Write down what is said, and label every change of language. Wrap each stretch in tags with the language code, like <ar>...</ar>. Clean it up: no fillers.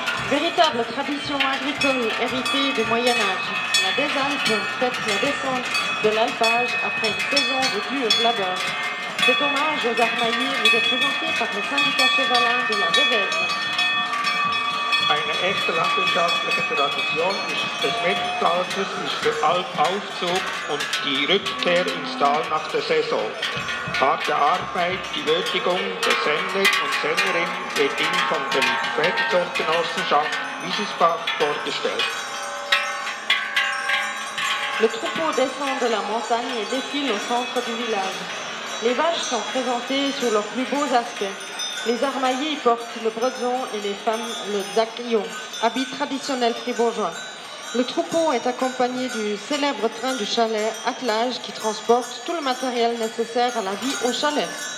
<fr>Véritable tradition agricole héritée du Moyen-Âge, la des Alpes fête la descente de l'alpage après une saison de dur labeur. Cet hommage aux armailliers vous est présenté par le syndicat chevalin de la Revèze.</fr> <de>Eine echte landwirtschaftliche Tradition des Mittelalters ist der Alpaufzug und die Rückkehr ins Tal nach der Saison. Harte Arbeit, die Würdigung der Sänger und Sängerinnen wird Ihnen von der Pferdezuchtgenossenschaft Wiesisbach vorgestellt.</de> <fr>Le troupeau descend de la montagne et défile au centre du village. Les vaches sont présentées sur leurs plus beaux aspects. Les armailliers portent le bredon et les femmes le daquillon, habit traditionnel fribourgeois. Le troupeau est accompagné du célèbre train du chalet attelage qui transporte tout le matériel nécessaire à la vie au chalet.</fr>